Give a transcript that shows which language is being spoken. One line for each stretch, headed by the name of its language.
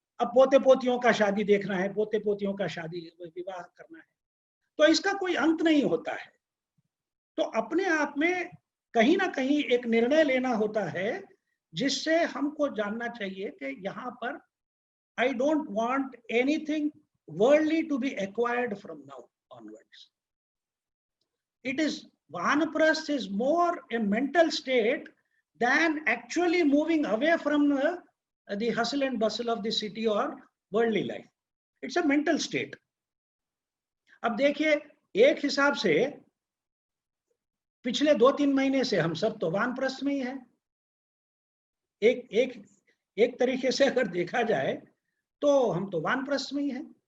Hindi: अब पोते पोतियों का शादी देखना है, पोते पोतियों का शादी विवाह करना है, तो इसका कोई अंत नहीं होता है। तो अपने आप में कहीं ना कहीं एक निर्णय लेना होता है जिससे हमको जानना चाहिए कि यहाँ पर
English: I don't want anything worldly to be acquired from now onwards. It is, Vanaprasth is more a mental state than actually moving away from the hustle and bustle of the city or worldly life. It's a mental state.
Hindi: अब देखिए, एक हिसाब से पिछले 2-3 महीने से हम सब तो वानप्रस्थ में ही है। एक तरीके से अगर देखा जाए तो हम तो वानप्रस्थ में ही हैं।